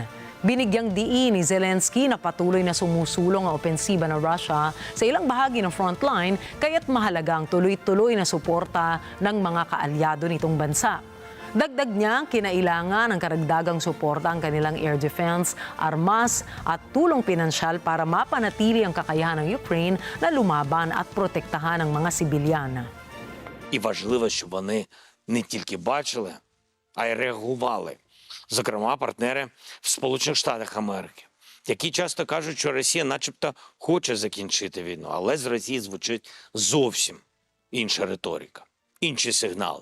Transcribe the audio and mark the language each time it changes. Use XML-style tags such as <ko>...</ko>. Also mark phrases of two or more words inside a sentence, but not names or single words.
<tl>Binigyang diin ni Zelensky na patuloy na sumusulong ang opensiba ng Russia sa ilang bahagi ng frontline kaya't mahalaga ang tuloy-tuloy na suporta ng mga kaalyado nitong bansa. Dagdag niya, kinailangan ng karagdagang suporta ang kanilang</tl> <en>air defense,</en> <tl>armas at tulong pinansyal para mapanatili ang kakayahan ng Ukraine na lumaban at protektahan ang mga sibilyan.</tl> <uk>І важливо, щоб вони не тільки бачили, а й реагували. Зокрема, партнери в Сполучених Штатах Америки, які часто кажуть, що Росія начебто хоче закінчити війну, але з Росії звучить зовсім інша риторика, інші сигнали.</uk>